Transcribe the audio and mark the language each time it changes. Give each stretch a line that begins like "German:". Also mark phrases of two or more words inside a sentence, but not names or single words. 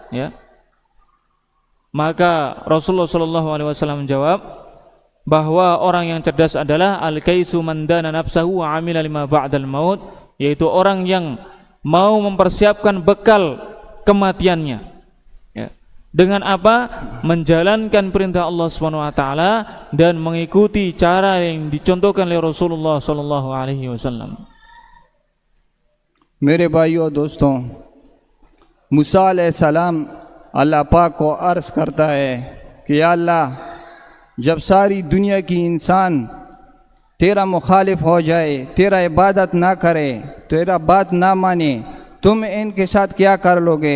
Indonesian: Maka Rasulullah SAW menjawab bahwa orang yang cerdas adalah
Arabic: الكيس من دان نفسه وعمل لما بعد الموت,
Indonesian: yaitu orang yang mau mempersiapkan bekal kematiannya. Dengan apa? Menjalankan perintah Allah
Arabic: سبحانه وتعالى
Indonesian: dan mengikuti cara yang dicontohkan oleh Rasulullah
Arabic: صلى الله عليه وسلم.
Hindi: मेरे भाइयों दोस्तों, मूसा अलैहिस्सलाम अल्लाह पाक को अर्ज़ करता है कि या अल्लाह, जब सारी दुनिया की इंसान तेरा मुखालिफ हो जाए, तेरा इबादत ना करे, तेरा बात ना माने, तुम इनके साथ क्या कर लोगे?